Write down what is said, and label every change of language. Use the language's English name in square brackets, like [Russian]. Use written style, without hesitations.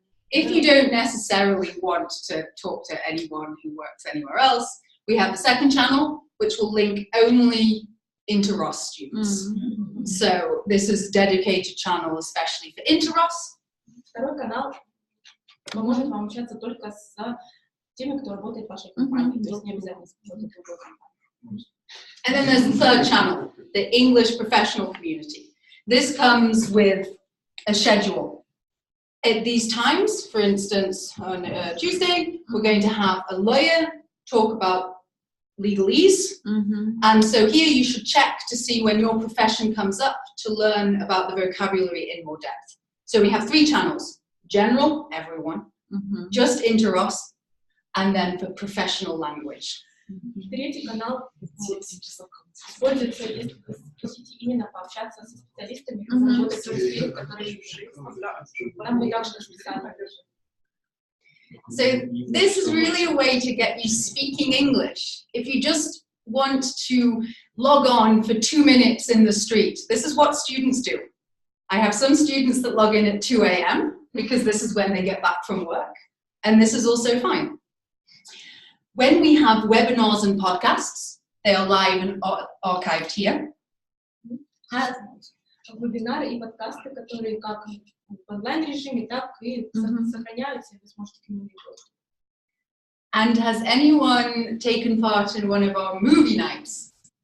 [English] If you don't necessarily want to talk to anyone who works anywhere else, we have the second channel, which will link only Interros students. So this is a dedicated channel especially for Interros. [Russian] Второй канал поможет вам общаться только с теми, кто работает в вашей компании, то есть не обязательно с какой-то другой компанией. [English] And then there's the third channel, the English professional community. This comes with a schedule. At these times, for instance, on Tuesday, we're going to have a lawyer talk about legalese. And so here you should check to see when your profession comes up to learn about the vocabulary in more depth. So we have 3 channels: general, everyone, just Interros, and then for professional language. [Russian] Третий канал используется, если вы хотите именно пообщаться со специалистами, работать в сфере, которые там вы также расписали. [English] So this is really a way to get you speaking English. If you just want to log on for 2 minutes in the street, this is what students do. I have some students that log in at 2 a.m. because this is when they get back from work, and this is also fine. When we have webinars and podcasts, they are live and archived here. [Russian] Вебинары и подкасты, которые как в онлайн-режиме, так и сохраняются, и вы сможете к ним доступ. [English] And has anyone taken part in one of our movie nights?